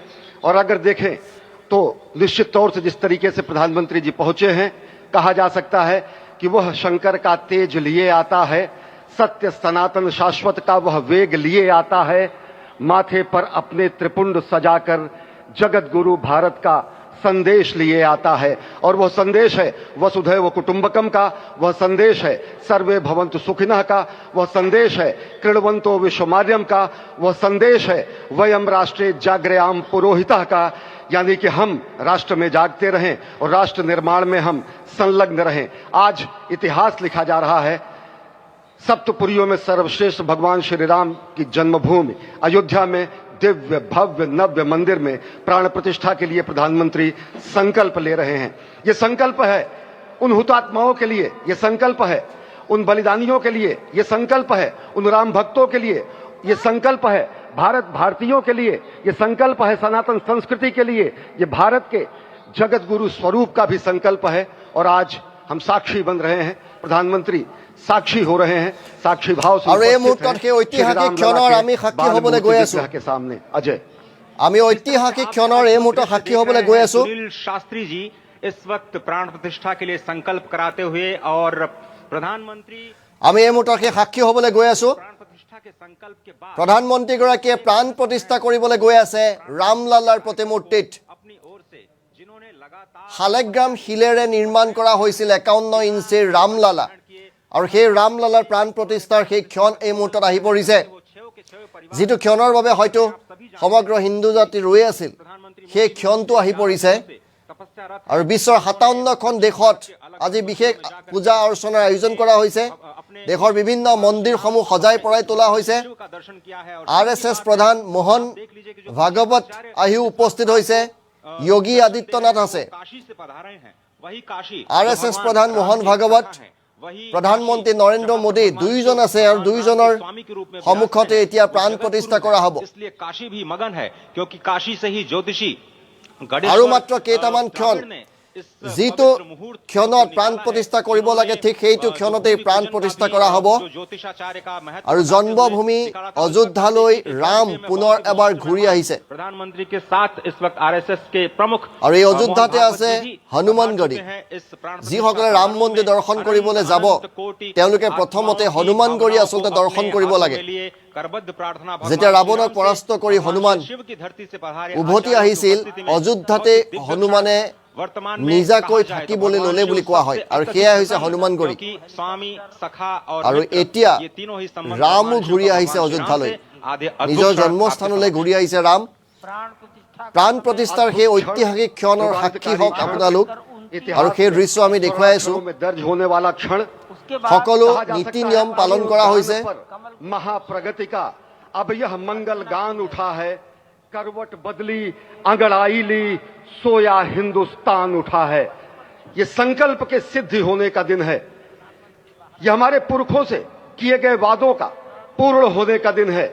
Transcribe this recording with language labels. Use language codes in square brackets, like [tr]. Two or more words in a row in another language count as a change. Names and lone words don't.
[hi] और अगर देखें तो निश्चित तौर से जिस तरीके से प्रधानमंत्री जी पहुंचे हैं, कहा जा सकता है कि वह शंकर का तेज लिए आता है, सत्य सनातन शाश्वत का वह वेग लिए आता है, माथे पर अपने त्रिपुंड सजाकर जगत गुरु भारत का संदेश लिए आता है। और वह संदेश है [sa] वसुधैव कुटुंबकम [hi] का, वह संदेश है [sa] सर्वे भवन्तु सुखिनः [hi] का, वह संदेश है [sa] कृण्वन्तो विश्वमार्यम [hi] का, वह संदेश है [sa] वयम राष्ट्रे जाग्रयाम पुरोहितः [hi] का, यानी कि हम राष्ट्र में जागते रहें और राष्ट्र निर्माण में हम संलग्न रहें। आज इतिहास लिखा जा रहा है। सप्तपुरियों में सर्वश्रेष्ठ भगवान श्री राम की जन्मभूमि अयोध्या में दिव्य भव्य नव्य मंदिर में प्राण प्रतिष्ठा के लिए प्रधानमंत्री संकल्प ले रहे हैं। ये संकल्प है उन हुतात्माओं के लिए, ये संकल्प है उन बलिदानियों के लिए, ये संकल्प है उन राम भक्तों के लिए, ये संकल्प है भारत भारतीयों के लिए, ये संकल्प है सनातन संस्कृति के लिए, ये भारत के जगत गुरु स्वरूप का भी संकल्प है। और आज हम साक्षी बन रहे हैं, प्रधानमंत्री साक्षी हो रहे हैं, साक्षी भाव से और [as] এই [hi] उपस्थित [as] মুহূৰ্তত [hi] हैं [as] সেই ঐতিহাসিক [hi] श्री राम [as] ক্ষণৰ [hi] लला [as] আমি [hi] के [as] সাক্ষী [hi] बाल [as] হ'বলৈ [hi] मूर्ति [as] গৈ আছো। [hi] विग्रह के सामने अजय [as] আমি ঐতিহাসিক ক্ষণৰ এই মুহূৰ্তত সাক্ষী হ'বলৈ গৈ আছো। [hi] सुनील शास्त्री जी इस वक्त प्राण प्रतिष्ठा के लिए संकल्प कराते हुए और प्रधानमंत्री [as] আমি এই মুহূৰ্তত সেই সাক্ষী হ'বলৈ গৈ আছো। [hi] प्राण प्रतिष्ठा के संकल्प के बाद [as] প্ৰধানমন্ত্ৰীগৰাকীয়ে প্ৰাণ প্ৰতিষ্ঠা কৰিবলৈ গৈ আছে ৰামলালাৰ প্ৰতিমূৰ্তিত। [hi] अपनी ओर से जिन्होंने लगातार [as] শালেগ্ৰাম শিলেৰে নিৰ্মাণ কৰা হৈছিল 51 ইঞ্চিৰ ৰামলালা। আৰু সেই ৰামলালাৰ প্ৰাণ প্ৰতিষ্ঠাৰ সেই ক্ষণ এই মুহূৰ্তত আহি পৰিছে, যিটো ক্ষণৰ বাবে হয়তো সমগ্ৰ হিন্দু জাতি ৰৈ আছিল। সেই ক্ষণটো আহি পৰিছে আৰু বিশ্বৰ 57খন দেশত আজি বিশেষ পূজা অৰ্চনাৰ আয়োজন কৰা হৈছে। দেশৰ বিভিন্ন মন্দিৰসমূহ সজাই পৰাই তোলা হৈছে। [hi] का दर्शन किया है और [as] RSS প্ৰধান মোহন ভাগৱত আহিও উপস্থিত হৈছে। যোগী আদিত্যনাথ আছে। [hi] काशी से पधारे हैं वही काशी [as] RSS প্ৰধান মোহন ভাগৱত, প্ৰধানমন্ত্ৰী নৰেন্দ্ৰ মোদী দুইজন আছে আৰু দুইজনৰ সন্মুখতে এতিয়া প্ৰাণ প্ৰতিষ্ঠা কৰা হ'ব। [hi] इसलिए काशी भी मगन है क्योंकि काशी से ही ज्योतिषी [as] আৰু মাত্ৰ কেইটামান ক্ষণ, যিটো ক্ষণত প্ৰাণ প্ৰতিষ্ঠা কৰিব লাগে ঠিক সেইটো ক্ষণতেই প্ৰাণ প্ৰতিষ্ঠা কৰা হ'ব। আৰু জন্মভূমি অযোধ্যালৈ ৰাম পুনৰ এবাৰ ঘূৰি আহিছে। [hi] प्रधानमंत्री के साथ इस वक्त आरएसएस के प्रमुख [as] আৰু এই অযোধ্যাতে আছে হনুমানগড়ী। যিসকলে ৰাম মন্দিৰ দৰ্শন কৰিবলৈ যাব তেওঁলোকে প্ৰথমতে হনুমানগড়ী আচলতে দৰ্শন কৰিব লাগে। যেতিয়া ৰাৱণক পৰাস্ত কৰি হনুমান উভতি আহিছিল, অযোধ্যাতে হনুমানে নিজাকৈ থাকিবলৈ ল'লে বুলি কোৱা হয় আৰু সেয়াই হৈছে হনুমানগড়ী। আৰু এতিয়া ৰামো ঘূৰি আহিছে অযোধ্যালৈ, নিজৰ জন্মস্থানলৈ ঘূৰি আহিছে ৰাম। প্ৰাণ প্ৰতিষ্ঠাৰ সেই ঐতিহাসিক ক্ষণৰ সাক্ষী হওক আপোনালোক। আৰু সেই দৃশ্য আমি দেখুৱাই আছো [hi] में दर्ज होने वाला क्षण [as] সকলো [hi] कहा जा [as] নীতি [hi] सकता है, [as] নিয়ম পালন কৰা হৈছে [hi] पर महाप्रगति का अब यह मंगल गान उठा है। करवट बदली अंगड़ाई ली सोया हिंदुस्तान उठा है। ये संकल्प के सिद्धि होने का दिन है। यह हमारे पुरखों से किए गए वादों का पूर्ण होने का दिन है।